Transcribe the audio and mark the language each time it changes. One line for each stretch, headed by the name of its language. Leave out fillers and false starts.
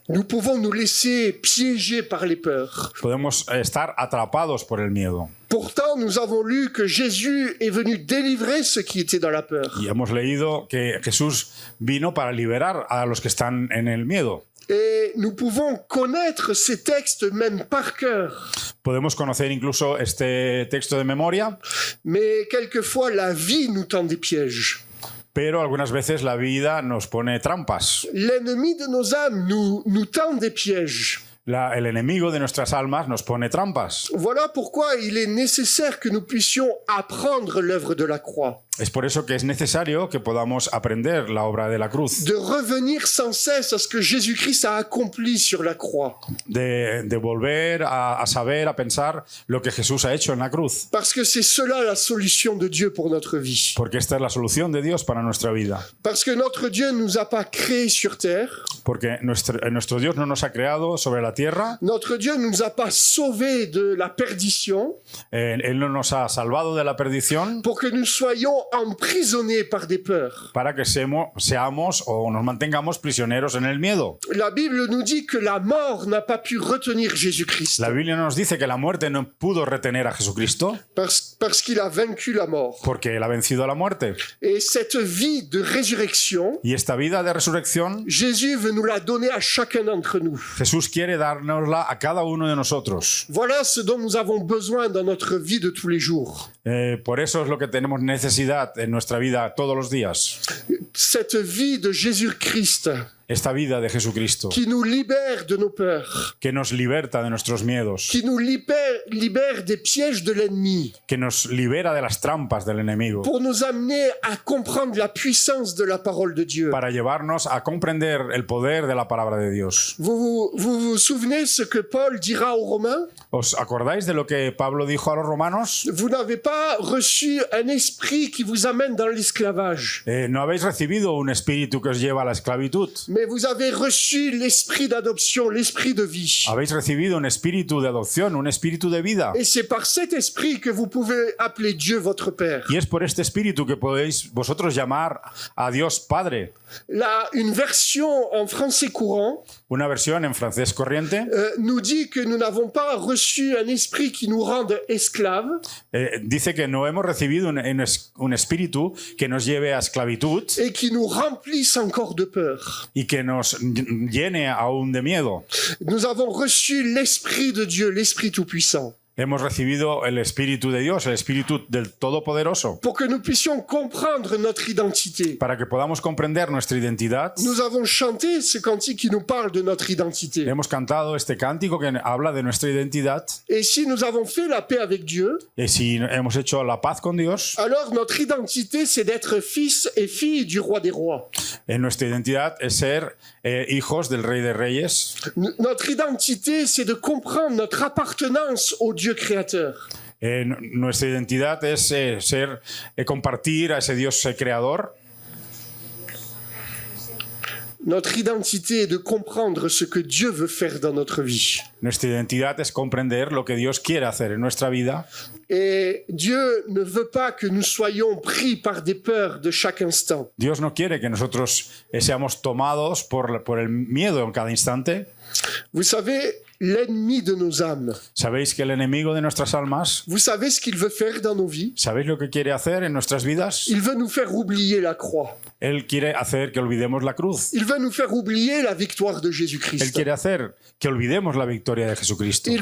French: nous pouvons nous laisser piéger par les peurs.
Spanish: podemos estar atrapados por el miedo.
French: Pourtant, nous avons lu que Jésus est venu délivrer ceux qui étaient dans la peur.
Spanish: Y hemos leído que Jesús vino para liberar a los que están en el miedo.
French: Et nous pouvons connaître ces textes même par cœur.
Spanish: Podemos conocer incluso este texto de memoria,
French: Mais quelquefois, la vie nous tend des pièges.
Spanish: Pero algunas veces la vida nos pone trampas.
French: L'ennemi de nos âmes nous tend des pièges.
Spanish: El enemigo de nuestras almas nos pone trampas.
French: Voilà pourquoi il est nécessaire que nous puissions apprendre l'œuvre de la croix.
Spanish: Es por eso que es necesario que podamos aprender la obra de la cruz.
French: De revenir sans cesse à ce que Jésus-Christ a accompli sur la croix.
Spanish: De volver a saber, a pensar lo que Jesús ha hecho en la cruz.
French: Parce que c'est cela la solution de Dieu pour notre vie.
Spanish: Porque esta es la solución de Dios para nuestra vida.
French: Parce que notre Dieu ne nous a pas créés sur terre.
Spanish: Porque nuestro Dios no nos ha creado sobre la tierra.
French: Notre Dieu ne nous a pas sauvés de la perdition.
Spanish: Él no nos ha salvado de la perdición.
French: Pour que nous soyons emprisonnés par des peurs.
Spanish: Para que seamos o nos mantengamos prisioneros en el miedo.
French: La Bible nous dit que la mort n'a pas pu retenir Jésus-Christ.
Spanish: La Biblia nos dice que la muerte no pudo retener a Jesucristo.
French: Parce qu'il a vaincu la mort.
Spanish: Porque él ha vencido a la muerte.
French: Et cette vie de résurrection,
Spanish: y esta vida de resurrección,
French: Jésus veut nous la donner à chacun d'entre nous.
Spanish: Jesús quiere dárnosla a cada uno de nosotros.
French: Voilà ce dont nous avons besoin dans notre vie de tous les jours.
Spanish: Por eso es lo que tenemos necesidad en nuestra vida todos los días.
French: Cette vie de Jésus-Christ.
Spanish: Esta vida de Jesucristo.
French: Qui nous libère de nos peurs.
Spanish: Que nos liberta de nuestros miedos.
French: Qui nous libère des pièges de l'ennemi.
Spanish: Que nos libera de las trampas del enemigo.
French: Pour nous amener à comprendre la puissance de la parole de Dieu.
Spanish: Para llevarnos a comprender el poder de la palabra de Dios.
French: Vous souvenez ce que Paul dira aux Romains?
Spanish: ¿Os acordáis de lo que Pablo dijo a los romanos?
French: Vous n'avez pas reçu un esprit qui vous amène dans l'esclavage.
Spanish: No habéis recibido un espíritu que os lleva a la esclavitud.
French: Mais vous avez reçu l'esprit d'adoption, l'esprit de vie.
Spanish: Habéis recibido un espíritu de adopción, un espíritu de vida.
French: Et c'est par cet esprit que vous pouvez appeler Dieu votre Père.
Spanish: Y es por este espíritu que podéis vosotros llamar a Dios Padre.
French: Une version en français courant,
Spanish: una versión en francés corriente,
French: nous dit que nous n'avons pas reçu un esprit qui nous rende esclaves.
Spanish: Dice que no hemos recibido un espíritu que nos lleve a esclavitud.
French: Et qui nous remplisse encore de peur.
Spanish: Y que nos llene aún de miedo.
French: Nous avons reçu l'Esprit de Dieu, l'Esprit Tout-Puissant.
Spanish: Hemos recibido el Espíritu de Dios, el Espíritu del Todopoderoso.
French: Pour que nous puissions comprendre notre identité.
Spanish: Para que podamos comprender nuestra identidad.
French: Nous avons chanté ce cantique qui nous parle de notre identité.
Spanish: Hemos cantado este cántico que habla de nuestra identidad.
French: Et si nous avons fait la paix avec Dieu.
Spanish: Y si hemos hecho la paz con Dios.
French: Alors notre identité c'est d'être fils et fille du roi des rois.
Spanish: Nuestra identidad es ser hijos del Rey de Reyes.
French: Notre identité c'est de comprendre notre appartenance au Dieu créateur.
Spanish: Nuestra identidad es compartir a ese Dios creador.
French: Notre identité est de comprendre ce que Dieu veut faire dans notre vie.
Spanish: Nuestra identidad es comprender lo que Dios quiere hacer en nuestra vida.
French: Et Dieu ne veut pas que nous soyons pris par des peurs de chaque instant.
Spanish: Dios no quiere que nosotros seamos tomados por el miedo en cada instante.
French: Vous savez, l'ennemi de nos âmes.
Spanish: ¿Sabéis que el enemigo de nuestras almas?
French: Vous savez ce qu'il veut faire dans nos vies?
Spanish: ¿Sabéis lo que quiere hacer en nuestras vidas?
French: Il veut nous faire oublier la croix.
Spanish: Él quiere hacer que olvidemos la cruz.
French: Il veut nous faire oublier la victoire de Jésus-Christ.
Spanish: Él quiere hacer que olvidemos la victoria de Jesucristo.